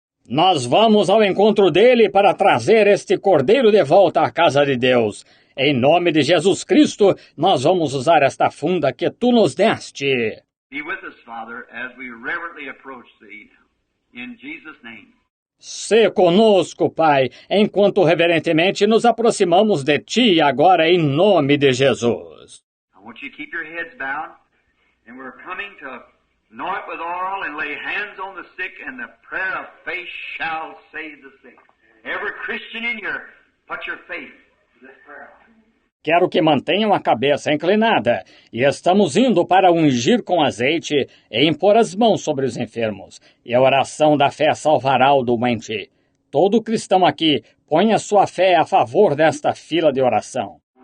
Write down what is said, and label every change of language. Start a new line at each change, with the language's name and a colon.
Portuguese: Nós vamos ao encontro dele para trazer este cordeiro de volta à casa de Deus. Em nome de Jesus Cristo, nós vamos usar esta funda que tu nos deste.
English: Be with us, Father, as we reverently approach thee. In Jesus' name.
Portuguese: Se conosco, Pai, enquanto reverentemente nos aproximamos de ti agora em nome de Jesus.
English: I want you to keep your heads bowed, and we're coming to anoint with oil and lay hands on the sick, and the prayer of faith shall save the sick. Every Christian in here, put your faith in this prayer.
Portuguese: Quero que mantenham a cabeça inclinada, e estamos indo para ungir com azeite e impor as mãos sobre os enfermos, e a oração da fé salvará o doente. Todo cristão aqui, põe a sua fé a favor desta fila de oração.